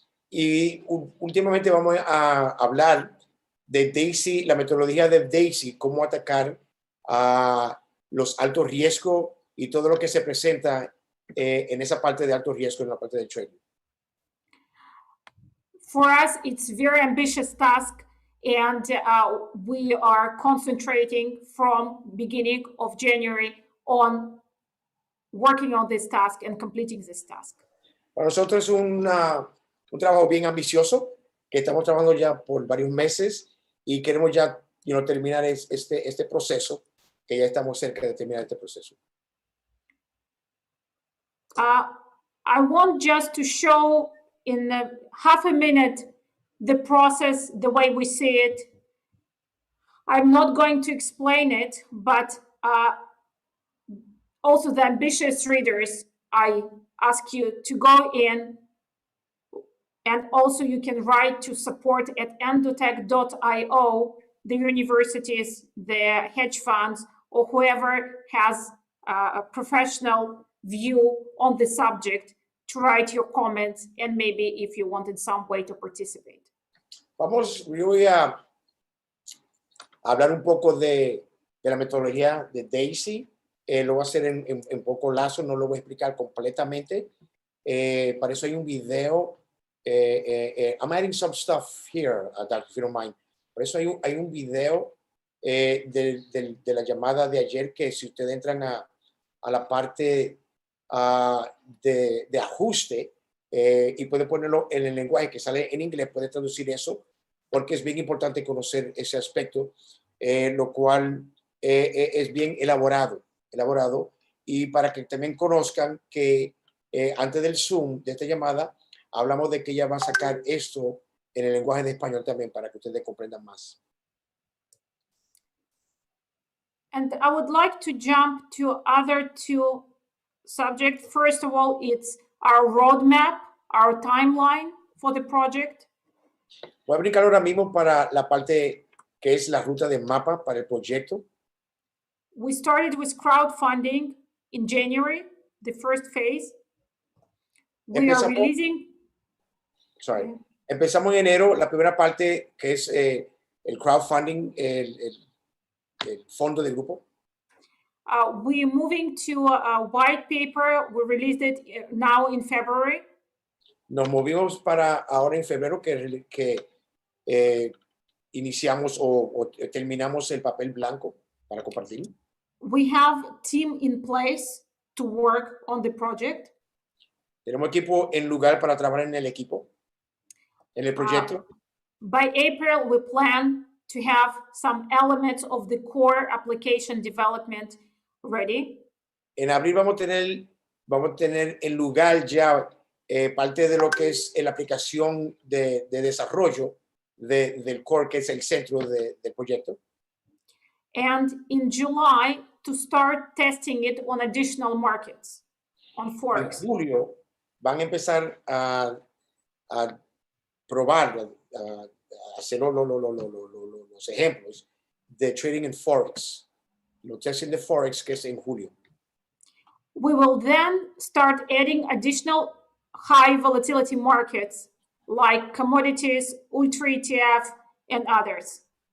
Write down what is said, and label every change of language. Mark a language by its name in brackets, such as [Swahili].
[Spanish] Y últimamente vamos a hablar de Daisy, la metodología de Daisy, cómo atacar a los altos riesgos y todo lo que se presenta en esa parte de alto riesgo, en la parte de trading. [English] For us, it's a very ambitious task, and we are concentrating from beginning of January on working on this task and completing this task. [Spanish] Para nosotros es un trabajo bien ambicioso que estamos trabajando ya por varios meses y queremos ya terminar este proceso, que ya estamos cerca de terminar este proceso. [English] I want just to show in half a minute the process, the way we see it. I'm not going to explain it, but also the ambitious readers, I ask you to go in, and also you can write to support at endotech.io, the universities, the hedge funds, or whoever has a professional view on the subject to write your comments, and maybe if you want in some way to participate. [Spanish] Yo voy a hablar un poco de la metodología de Daisy. Lo voy a hacer en poco lazo, no lo voy a explicar completamente. Para eso hay un video. [English] I'm adding some stuff here, Dr. if you don't mind. [Spanish] Por eso hay un video de la llamada de ayer, que si ustedes entran a la parte de ajuste y puede ponerlo en el lenguaje que sale en inglés, puede traducir eso, porque es bien importante conocer ese aspecto, lo cual es bien elaborado, y para que también conozcan que antes del Zoom, de esta llamada, hablamos de que ella va a sacar esto en el lenguaje de español también, para que ustedes comprendan más. [English] And I would like to jump to other two subjects. First of all, it's our roadmap, our timeline for the project. [Spanish] Voy a brincar ahora mismo para la parte que es la ruta de mapa para el proyecto. [English] We started with crowdfunding in January, the first phase. We are releasing. Sorry. [Spanish] Empezamos en enero, la primera parte, que es el crowdfunding, el fondo del grupo. [English] We're moving to a white paper. We released it now in February. [Spanish] Nos movimos para ahora en febrero, que iniciamos o terminamos el papel blanco para compartir. [English] We have a team in place to work on the project. [Spanish] Tenemos equipo en lugar para trabajar en el equipo, en el proyecto. [English] By April, we plan to have some elements of the core application development ready. [Spanish] En abril vamos a tener en lugar ya parte de lo que es la aplicación de desarrollo del core, que es el centro del proyecto. [English] And in July, to start testing it on additional markets, on Forex. [Spanish] En julio van a empezar a probar, a hacer los ejemplos de trading en Forex, los testing de Forex, que es en julio. [English] We will then start adding additional high volatility markets like commodities, Ultra ETF, and others.